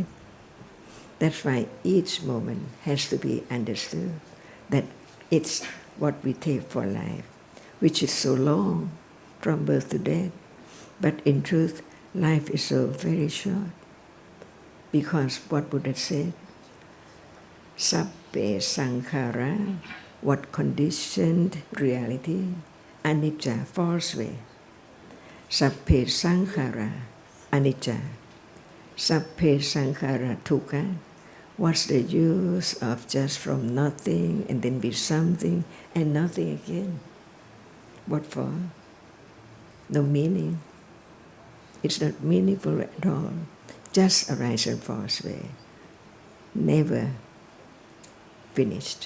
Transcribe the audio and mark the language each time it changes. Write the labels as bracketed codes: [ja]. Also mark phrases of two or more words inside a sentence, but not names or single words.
[en] That's why each moment has to be understood, that it's what we take for life, which is so long, from birth to death. But in truth, life is so very short. Because what Buddha said, [pi] Sabbe Sankhara, [en] what conditioned reality, anicca, falls away. [pi] Sabbe Sankhara, anicca. Sabbe Sankhara, dukkha. [en] What's the use of just from nothing and then be something and nothing again? What for? No meaning. It's not meaningful at all. Just arise and falls away. Never finished.